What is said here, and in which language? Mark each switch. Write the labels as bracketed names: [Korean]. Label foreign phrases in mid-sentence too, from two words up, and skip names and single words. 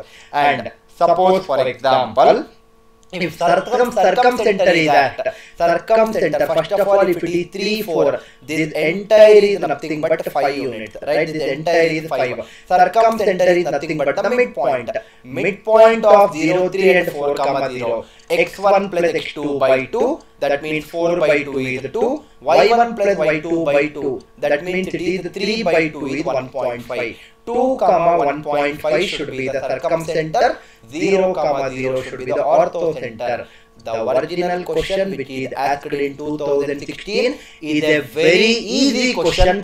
[English] And suppose for example, if circumcenter is at circumcenter, first of all, if it is 3, 4, this entire is nothing but 5 units, right? This entire is 5. Circumcenter is nothing but the midpoint. Midpoint of 0, 3 and 4 comma 0. x1 plus x2 by 2, that means 4 by 2 is 2. y1 plus y2 by 2, that means it is 3 by 2 is 1.5. 2 comma 1.5 should be the circumcenter. 0 comma 0 should be the orthocenter. The original question which is asked in 2016 is a very easy question.